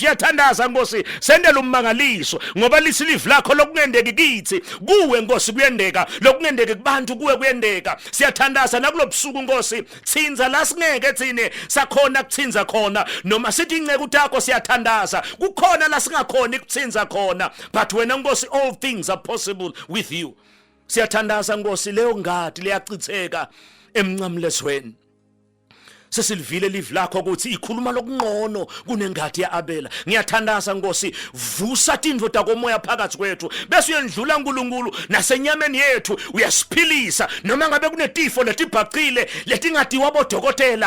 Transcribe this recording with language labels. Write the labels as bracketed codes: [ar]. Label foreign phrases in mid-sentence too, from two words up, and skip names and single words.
[ss] Siyathandaza Nkosi, sendela ummangaliso ngoba lisilivu lakho lokungendeki kithi, kuwe Nkosi kuyendeka, lokungendeki kubantu kuwe kuyendeka. Siyathandaza nakulobusuku Nkosi, tsinza la singeke thine sakhona kutsinza khona, noma sithi inceke utakho siyathandaza kukhona la singakhona ikutsinza khona, but wena Nkosi [en] all things are possible with you. [ss] Siyathandaza Nkosi, leyo ngadi leyachitheka emncamlezweni, sesilivile livu lakho ukuthi ikhuluma lokungqono kunengadi yeAbela. Ngiyathandaza Nkosi, vusa tindvo takomoya phakathi kwethu bese uyendlula uNkulunkulu nasenyameni yethu, uyasiphilisa noma ngabe kunetifo letibhacile letingadiwa bodokotela.